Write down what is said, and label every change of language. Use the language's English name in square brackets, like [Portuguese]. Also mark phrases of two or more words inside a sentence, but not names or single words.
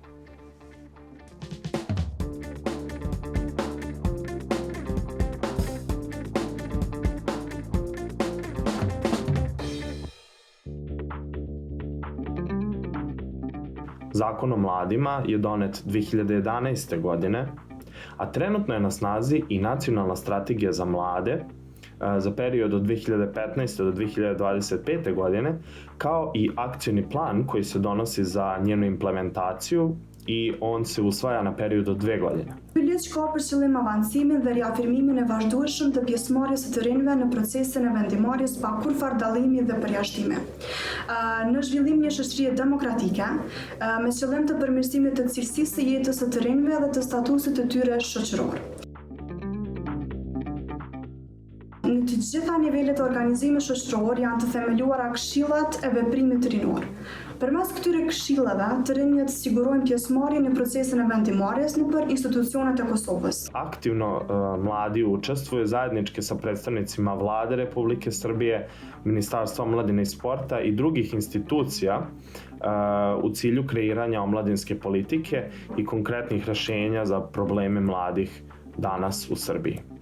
[Serbian] Закон о младима je донет 2011. godine, a trenutno je na snazi i nacionalna strategija za mlade za period od 2015. do 2025. godine, kao i akcioni plan koji se donosi za njenu implementaciju i on se usvaja na period od 2 godine. [Albanian] Pyetja ka për qëllim avancimin dhe riafirmimin e vazhdueshëm të pjesëmarrjes së të rinjve në procesin e vendimarrjes pa kurrfarë dallimi dhe përjashtime. Në zhvillimin e shoqërisë demokratike, me qëllim të përmirësimit të cilësisë së jetës së të rinjve dhe të statusit të tyre shoqëror. Në të gjitha nivelet e organizimit shoqëror janë të themeluara këshillat e veprimit rinor. Përmes këtyre këshillave, të rinjët sigurojnë pjesëmarrjen në procesin e vendimarrjes nëpër institucionet e Kosovës. [Serbian] Aktivno mladi učestvuju zajednički sa predstavnicima Vlade Republike Srbije, Ministarstva omladine i sporta i drugih institucija u cilju kreiranja omladinske politike i konkretnih rešenja za probleme mladih danas u Srbiji.